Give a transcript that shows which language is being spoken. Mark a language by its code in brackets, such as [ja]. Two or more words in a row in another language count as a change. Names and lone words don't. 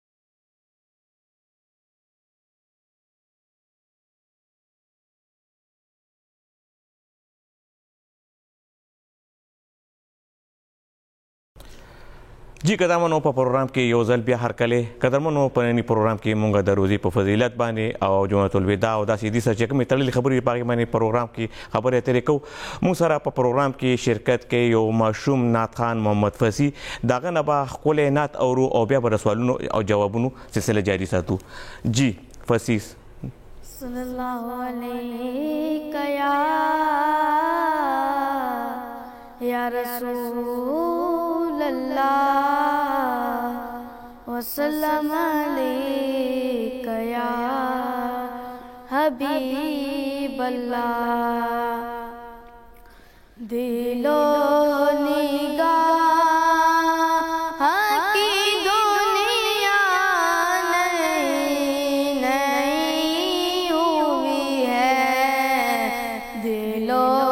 [ps] جی قدرمنو په پروګرام کې یو ځل بیا هرکلې قدرمنو په ننني پروګرام کې مونږ د روزي په فضیلت باندې او جمعة الوداع او داسې دي چې کومې تړلې خبرې په هغې باندې پروګرام کې خبرې اترې کوو. مونږ سره په پروګرام کې شرکت کوي یو ماشوم نعت خان محمد فصیح د هغه نه به ښکلی نعت اورو او بیا به د سوالونو او جوابونو سلسله جاري ساتو. جی فصیح [ar] صلی الله علیک یا رسول اللہ وسلم علیک یا حبیب اللہ [ur] دل و نگاہ کی دنیا نئی نئی ہوئی ہے دل و